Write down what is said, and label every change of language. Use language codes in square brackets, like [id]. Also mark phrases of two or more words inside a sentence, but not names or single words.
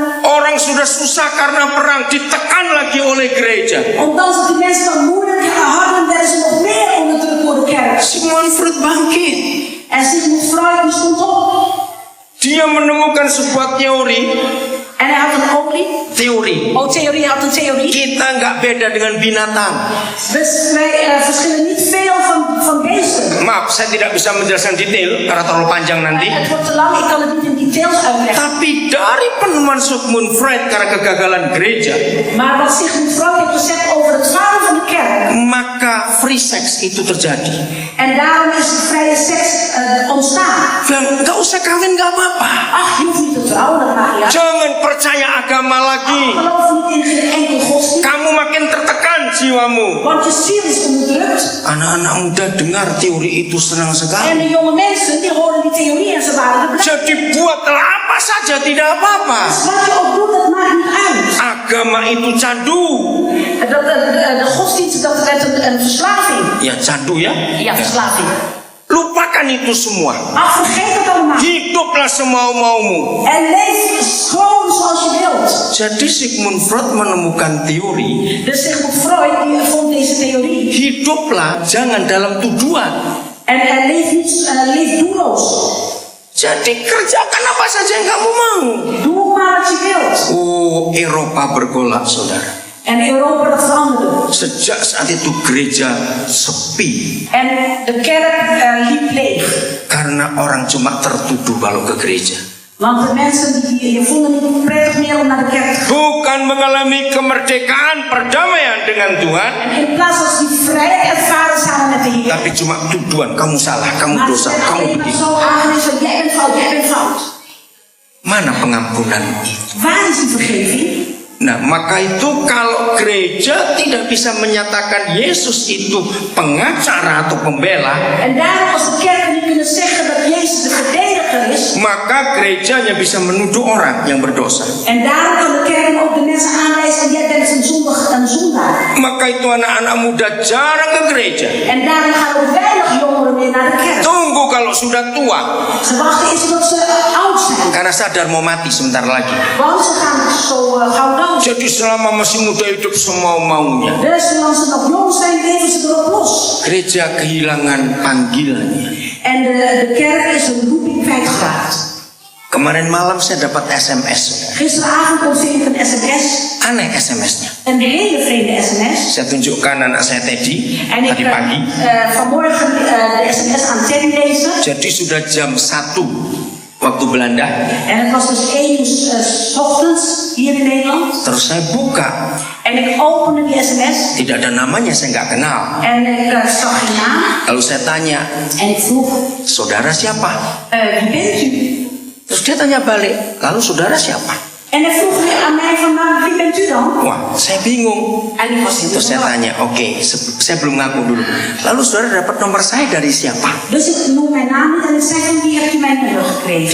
[id] Orang sudah susah karena perang, ditekan lagi oleh gereja. [nl] Omdat ze die mensen dan moeilijk hadden, werden ze nog meer onderdrukt door de kerk. [id] Sigmund Freud bangkit. [nl] En Sigmund Freud die stond op. [id] Dia menemukan sebuah teori. [nl] En hij had een [id] Teori. [nl] theorie, hij had een theorie. [id] Kita nggak beda dengan binatang. [nl] Dus wij verschillen niet veel van beesten. [id] Maaf, saya tidak bisa menjelaskan detail karena terlalu panjang nanti. [nl] Het wordt te lang, ik kan het niet in details uitleggen. [id] Tapi dari penemuan Sigmund Freud karena kegagalan gereja, [nl] Maar wat Sigmund Freud heeft gezegd over het falen van de kerk. [id] maka [en] free sex [id] itu terjadi. [nl] En daarom is de vrije seks ontstaan. [id] Bilang, nggak usah kawin, nggak apa-apa. [nl] Ach, je hoeft niet te trouwen, dat maakt niet uit. [id] Jangan percaya agama lagi. [nl] Geloof niet in geen enkel godsdienst. [id] Kamu makin tertekan jiwamu. [nl] Want je ziel is onderdrukt. [id] Anak-anak muda dengar teori itu senang [nl] En [id] sekali. [nl] de jonge mensen die horen die theorie en ze waren er blij. [id] Jadi buatlah apa saja, tidak apa-apa. [nl] Dus wat je ook doet, dat maakt niet uit. [id] Agama itu candu. [nl] De godsdienst, dat werd een verslaving. [id] Ya candu ya. [nl] Ja, verslaving. [id] Lupakan itu semua. [nl] Ach, vergeet het allemaal. [id] Hiduplah semau-maumu. [nl] En leef gewoon zoals je wilt. [id] Jadi Sigmund Freud menemukan teori. [nl] Dus Sigmund Freud die vond deze theorie. [id] Hiduplah jangan dalam tuduhan. [nl] En leef niet, leef doelloos. [id] Jadi kerjakan apa saja yang kamu mau. [nl] Doe maar wat je wilt. [id] Oh, Eropa bergolak, saudara. [nl] En Europa dat veranderde. [id] Sejak saat itu gereja sepi. [nl] En de kerk liep leeg. [id] Karena orang cuma tertuduh kalau ke gereja. [nl] Want de mensen die vonden het niet prettig meer om naar de kerk te gaan. [id] Bukan mengalami kemerdekaan, perdamaian dengan Tuhan. [nl] En in plaats van die vrijheid ervaren samen met de Heer. [id] Tapi cuma tuduhan, kamu salah, kamu [nl] Maar ze [id] dosa, [nl] werden [id] kamu [nl] alleen maar [id] begini. [nl] zo aangewezen. Jij bent fout, jij bent fout. [id] Mana pengampunan itu? [nl] Waar is die vergeving? [id] Nah, maka itu kalau gereja tidak bisa menyatakan Yesus itu pengacara atau pembela, [nl] En daarom als de kerken niet kunnen zeggen dat Jezus de verdediger is. [id] maka gerejanya bisa menuduh orang yang berdosa. [nl] En daarom kan de kerk ook de mensen aanwijzen. Jij bent een zondaar. [id] Maka itu anak-anak muda jarang ke gereja. [nl] En daarom gaan ook weinig jongeren meer naar de kerk. [id] Tunggu kalau sudah tua, [nl] Ze wachten eens tot ze oud zijn. [id] karena sadar mau mati sebentar lagi. [nl] Want ze gaan zo gauw dood. [id] Jadi selama masih muda hidup semau-maunya. [nl] Dus zolang ze nog jong zijn, leven ze erop los. [id] Gereja kehilangan panggilannya. [nl] En de kerk is een roeping kwijtgeraakt. [id] Kemarin malam saya dapat SMS. [nl] Gisteravond ontving ik een sms. [id] Aneh SMS-nya. [nl] Een hele vreemde sms. [id] Saya tunjukkan anak saya Teddy [nl] En ik [id] tadi pagi. [nl] vanmorgen de sms aan Teddy lezen. [id] Jadi sudah jam 1 waktu Belanda. [nl] En het was dus 1 uur 's ochtends hier in Nederland. [id] Terus saya buka. [nl] En ik opende die sms. [id] Tidak ada namanya, saya nggak kenal. [nl] En ik zag geen naam. [id] Lalu saya tanya, [nl] En ik vroeg, [id] saudara siapa? [nl] wie bent u? [id] Terus dia tanya balik, lalu saudara siapa? [nl] En hij vroeg weer aan mij van, maar wie bent u dan? [id] Wah, saya bingung. [nl] En ik was heel [id] Terus saya [nl] verbaasd. [id] tanya, oke, saya belum ngaku dulu. Lalu saudara dapat nomor saya dari siapa? [nl] Dus ik noem mijn naam niet en ik zei van, wie hebt u mijn nummer gekregen?